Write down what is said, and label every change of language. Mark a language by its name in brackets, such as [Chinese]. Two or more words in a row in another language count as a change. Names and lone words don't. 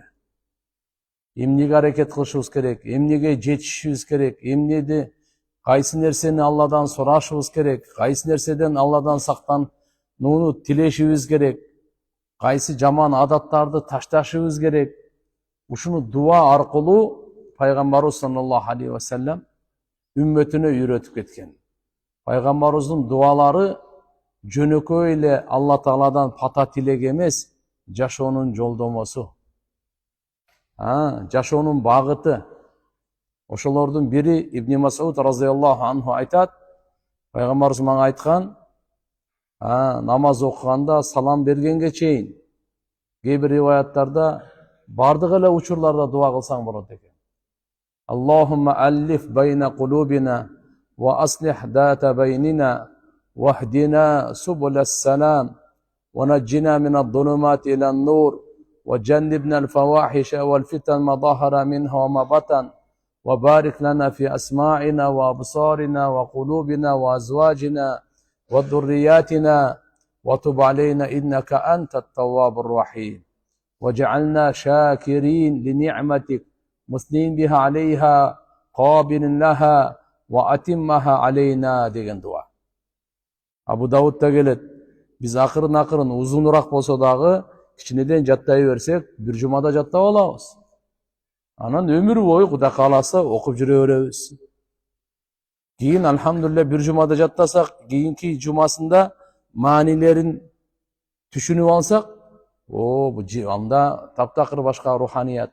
[Kyrgyz] Эмнеге аракет кылышыбыз керек, эмнеге жетишибиз керек, эмнеди кайсы нерсени Алладан сурашыбыз керек, кайсы нерседен Алладан сактанууну тилешибиз керек, кайсы жаман адаттарды ташташыбыз керек. Ушуну дуа аркылуу Пайгамбарыбыз [Arabic] صلى الله عليه وسلم [Kyrgyz] үммөтүнө үйрөтүп кеткен. Пайгамбарыбыздын дуалары жөнөкөй эле Алла Тааладан пата тилек эмес, жашоонун жолдомосу, жашоонун багыты. Ошолордун бири Ибн Мас'уд [Arabic] رضي الله عنه [Kyrgyz] айтат, Пайгамбарыбыз мага айткан, намаз окуганда салам бергенге чейин, кээ бир риваяттарда бардык эле учурларда дуа кылсаң болот экен. [Arabic] اللهم ألف بين قلوبنا وأصلح ذات بيننا واهدنا سبل السلام ونجنا من الظلمات إلى النور وجنبنا الفواحش والفتن ما ظهر منها وما بطن وبارك لنا في أسماعنا وأبصارنا وقلوبنا وأزواجنا وذرياتنا وتب علينا إنك أنت التواب الرحيم. وجعلنا شاكرين لنعمتك مثنين بها عليها قابل لها وأتمها علينا [Kyrgyz] деген дуа. Абу Даудта келет. Биз акырын узунураак болсо дагы кичинеден жаттай берсек, бир жумада жаттап алабыз. Анан өмүр бою Кудай кааласа окуп жүрө беребиз. Кийин алхамдулилlah бир жумада жаттасак, кийинки жумасында маанилерин түшүнүп алсак, бу анда таптакыр башка руханият.